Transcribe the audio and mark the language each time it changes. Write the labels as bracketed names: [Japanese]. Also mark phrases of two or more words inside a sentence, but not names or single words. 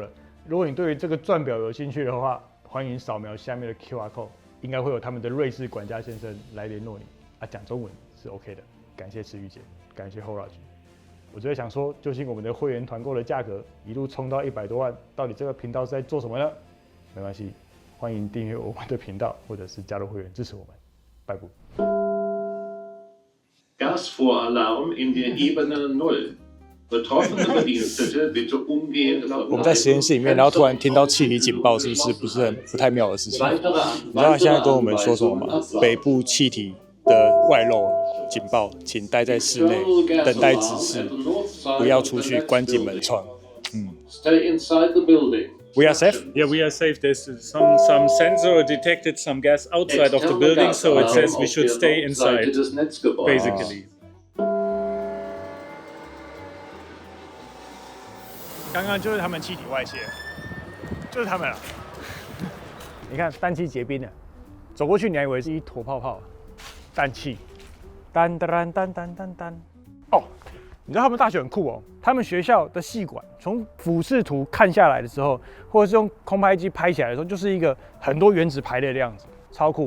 [Chinese] 如果你对于这个钻表有兴趣的话，欢迎扫描下面的 [English] QR code， [Chinese] 应该会有他们的瑞士管家先生来联络你啊，讲中文是 OK 的。感谢池玉姐，感谢 Horage。我就在想说，究竟我们的会员团购的价格一路冲到100多万，到底这个频道是在做什么呢？没关系，欢迎订阅我们的频道，或者是加入会员支持我们。 [German] Gasvoralarm in der Ebene 0. Betroffene Bedienstete bitte umgehend nach [Chinese] 我们在实验室里面，然后突然听到气体警报，是不是不太妙的事情？你知道他现在跟我们说什么吗？北部气体的外漏警报，请待在室内等待指示，不要出去，关紧门窗。 [English] Stay inside the building. We are safe? Yeah, we are safe. There's some sensor detected some gas outside of the building, so it says we should stay inside, basically. [Chinese] 刚刚就是他们气体外泄，就是他们了。你看氮气结冰了，走过去你还以为是一坨泡泡，氮气，单。哦，你知道他们大学很酷哦，他们学校的系馆从俯视图看下来的时候，或者是用空拍机拍起来的时候，就是一个很多原子排列的样子，超酷。